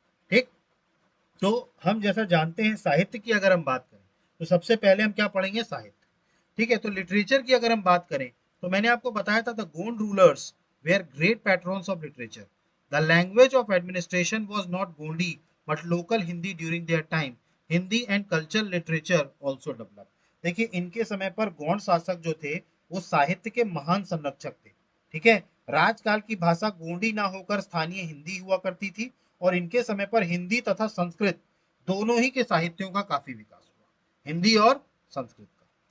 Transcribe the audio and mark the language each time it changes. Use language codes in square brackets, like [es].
[hi] ठीक, तो हम जैसा जानते हैं साहित्य की अगर हम बात करें तो सबसे पहले हम क्या पढ़ेंगे, साहित्य। ठीक है, तो लिटरेचर की अगर हम बात करें तो मैंने आपको बताया था [en] The Gond rulers were great patrons of literature. The language of administration was not Gondi but local Hindi during their time. Hindi and cultural literature also developed. [hi] देखिए इनके समय पर गौड़ शासक जो थे वो साहित्य के महान संरक्षक थे। ठीक है, राजकाल की भाषा गोंडी ना होकर स्थानीय हिंदी हुआ करती थी और इनके समय पर हिंदी तथा संस्कृत दोनों ही के साहित्यों का काफी विकास हुआ, हिंदी और संस्कृत का।